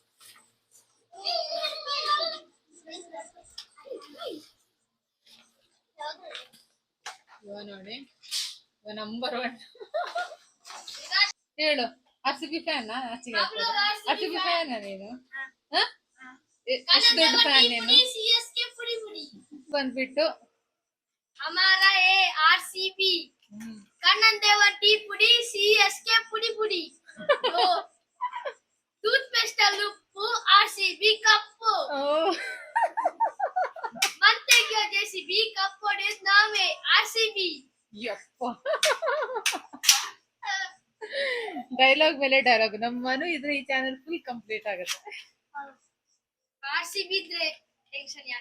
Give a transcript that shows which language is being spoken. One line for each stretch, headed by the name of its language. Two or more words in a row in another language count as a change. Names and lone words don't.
Kannada: ಇವ ನೋಡಿ, ಇವ ನಂಬರ್ 1. ಹೇಳು, RCB ಫ್ಯಾನ್? RCB ಫ್ಯಾನ್ ನೀನು? ಎಷ್ಟು ದೊಡ್ಡ ಫ್ಯಾನ್ ನೀನು? ಬಂದ್ಬಿಟ್ಟು हमारा ए RCB कन्नन देवा टी पुडी CSK पुडी पुडी टूथ पेस्ट लुप्पु RCB कप्पु ಮಂತೆಗೆ JCB ಕಪ್ ಹೊಡೆಯೋದು ನಾವೇ RCB. ಯಪ್ಪ, ಡೈಲಾಗ್ ಮೇಲೆ ಡೈಲಾಗ್. ನಮ್ಮ ಮನು ಇದ್ರೆ ಈ ಚಾನೆಲ್ ಫುಲ್ ಕಂಪ್ಲೀಟ್ ಆಗುತ್ತೆ. RCB ಇದ್ರೆ ಟೆನ್ಷನ್ ಯಾಕೆ?